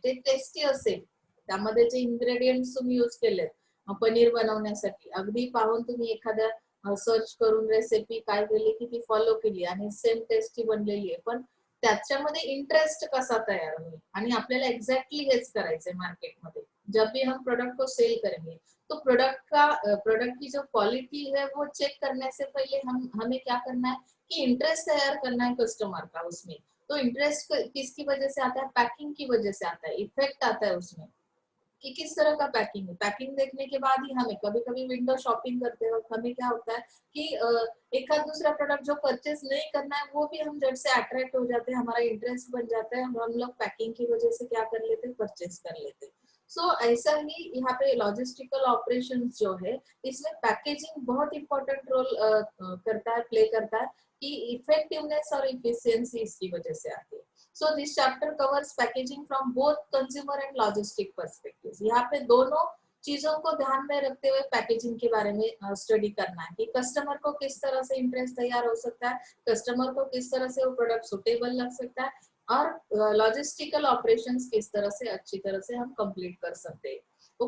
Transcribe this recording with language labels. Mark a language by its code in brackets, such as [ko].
[mr] ते टेस्टी असेल, त्यामध्ये जे इन्ग्रेडियंट्स तुम्ही यूज केलेत पनीर बनवण्यासाठी, अगदी पाहून तुम्ही एखाद्या सर्च करून रेसिपी काय केली की ती फॉलो केली आणि सेम टेस्टी बनलेली आहे, पण त्याच्यामध्ये इंटरेस्ट कसा तयार होईल. आणि आपल्याला एक्झॅक्टली हेच करायचंय मार्केटमध्ये. [hi] जब भी हम प्रोडक्ट को सेल करेंगे तो प्रोडक्ट की जो क्वालिटी है वो चेक करने से पहले हमें क्या करना है कि इंटरेस्ट तैयार करना है कस्टमर का उसमें। तो इंटरेस्ट किसकी वजह से आता है, पैकिंग की वजह से आता है, इफेक्ट आता है उसमें कि किस तरह का पैकिंग है। पैकिंग देखने के बाद ही हमें कभी कभी विंडो शॉपिंग करते वक्त हमें क्या होता है कि एक आध दूसरा प्रोडक्ट जो परचेस नहीं करना है वो भी हम जब से अट्रैक्ट हो जाते हैं, हमारा इंटरेस्ट बन जाता है, हम लोग पैकिंग की वजह से क्या कर लेते हैं, परचेस कर लेते हैं। सो ऐसा ही यहाँ पे लॉजिस्टिकल ऑपरेशंस जो है इसमें पैकेजिंग बहुत इंपॉर्टेंट रोल करता है, प्ले करता है कि इफेक्टिवनेस और इफिशियंसी इसकी वजह से आती है। [en] So this chapter covers packaging from both consumer and logistic perspectives. [hi] यहाँ पे दोनों चीजों को ध्यान में रखते हुए पैकेजिंग के बारे में स्टडी करना है कि कस्टमर को किस तरह से इंटरेस्ट तैयार हो सकता है, कस्टमर को किस तरह से वो प्रोडक्ट सुटेबल लग सकता है, और लॉजिस्टिकल ऑपरेशंस किस तरह से अच्छी तरह से हम कंप्लीट कर सकते हैं।